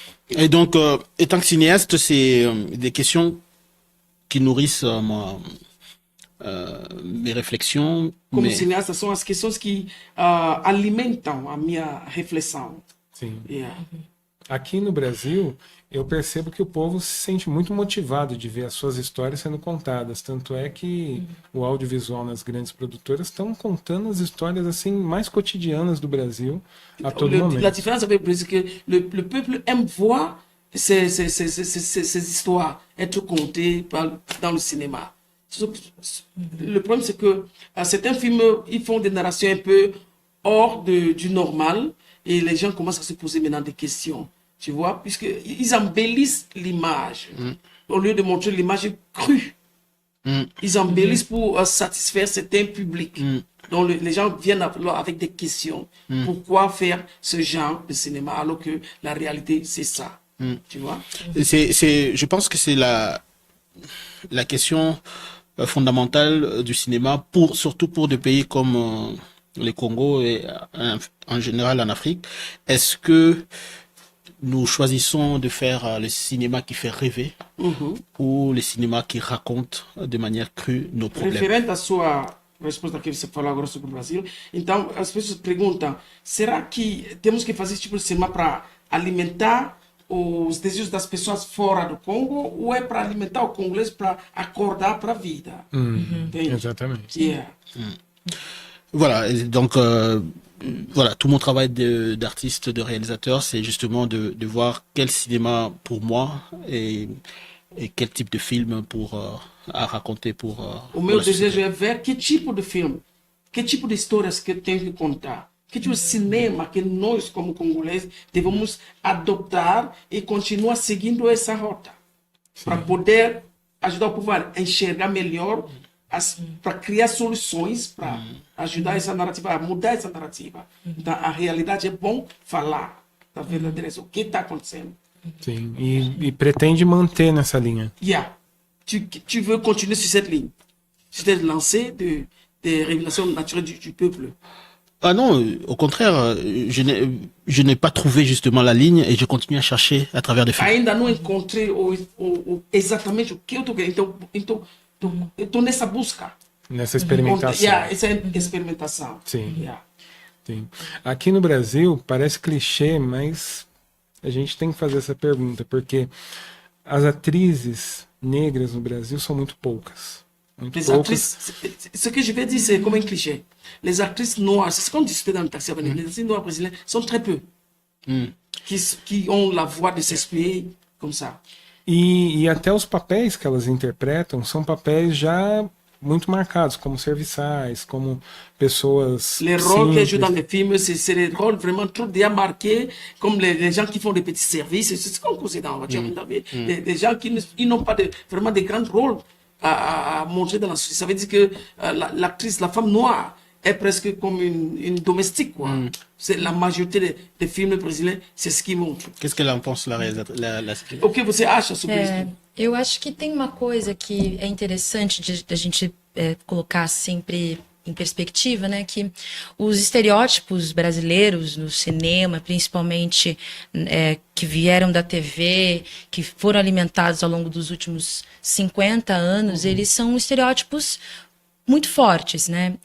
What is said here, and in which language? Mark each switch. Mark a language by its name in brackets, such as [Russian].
[French] Et donc, étant que cinéaste, c'est des questions qui nourrissent mes réflexions. [Portuguese] Como cineasta, são as questões que alimentam a minha reflexão. Sim. [English] Yeah. [Portuguese] Aqui no Brasil, eu percebo que o povo se sente muito motivado de ver as suas histórias sendo contadas. Tanto é que o audiovisual nas grandes produtoras estão contando as histórias assim mais cotidianas do Brasil a todo momento. [French] La différence avec le Brésil, c'est que le peuple aime voir ces histoires être contées dans le cinéma. Le problème, c'est que certains films, ils font des narrations un peu hors du normal et les gens commencent à se poser maintenant des questions. Tu vois, puisqu'ils embellissent l'image. Au lieu de montrer l'image crue, ils embellissent pour satisfaire certains publics. Donc les gens viennent avec des questions. Pourquoi faire ce genre de cinéma alors que la réalité, c'est ça? Tu vois? Je pense que c'est la question fondamentale du cinéma, surtout pour des pays comme le Congo et en général en Afrique. Est-ce que nous choisissons de faire le cinéma qui fait rêver ou le cinéma qui raconte de manière crue nos problèmes? [Portuguese] Referente à sua resposta que você falou agora sobre o Brasil, então as pessoas perguntam, será que temos que fazer esse tipo de cinema para alimentar os desejos das pessoas fora do Congo ou é para alimentar o congolês para acordar para a vida? Exatamente. [English] Yeah. [French] Voilà, et donc voilà, tout mon travail d'artiste, de réalisateur, c'est justement de voir quel cinéma pour moi et quel type de film à raconter pour [Portuguese] O [French] pour [Portuguese] meu [French] la société. [Portuguese] desejo é ver que tipo de filme, que tipo de histórias que eu tenho que contar, que tipo de cinema que nós, como congoleses, devemos adoptar e continuar seguindo essa rota. Para poder ajudar o povo a enxergar melhor, para criar soluções, para ajudar essa narrativa, a mudar essa narrativa. Então, a realidade é bom falar da verdadeira, o que está acontecendo. Sim, e pretende manter nessa linha. [English] Yeah. [French] Tu veux continuer sur cette ligne, sur cette lancée des révélations naturelles du peuple. Ah non, au contraire, je n'ai pas trouvé justement la ligne et je continue à chercher à travers des films. [Portuguese] Ainda não encontrei exatamente o que eu estou querendo. Então, eu estou nessa busca. Nessa experimentação. Yeah, essa experimentação. Sim. [English] Yeah. [Portuguese] Sim. Aqui no Brasil, parece clichê, mas a gente tem que fazer essa pergunta, porque as atrizes negras no Brasil são muito poucas. Muito [French] Les [Portuguese] poucas. [French] actrices, ce que je vais dire, c'est comme un cliché. Les actrices noires, c'est ce qu'on discutait dans le taxi avant, les actrices noires brésiliennes sont très peu. Qui ont la voix de s'exprimer comme ça. [Portuguese] E até os papéis que elas interpretam são papéis já muito marcados, como serviçais, como pessoas [French] Les rôles qu'elles jouent [Portuguese] simples. [French] dans les films, c'est des rôles vraiment trop bien marqués, comme les gens qui font des petits services. C'est ce qu'on considère dans la voiture. Des gens qui n'ont pas vraiment de grands rôles à montrer dans la société. Ça veut dire que l'actrice, la femme noire, est presque comme une domestique. Quoi. C'est la majorité des films brésiliens, c'est ce qu'ils montrent. Qu'est-ce qu'elle en pense, la réalisatrice? [Portuguese] O que você acha sobre isso? Eu acho que tem uma coisa que é interessante de a gente colocar sempre em perspectiva, né? Que os estereótipos brasileiros no cinema, principalmente que vieram da TV, que foram alimentados ao longo dos últimos 50 anos, eles são estereótipos muito fortes, né?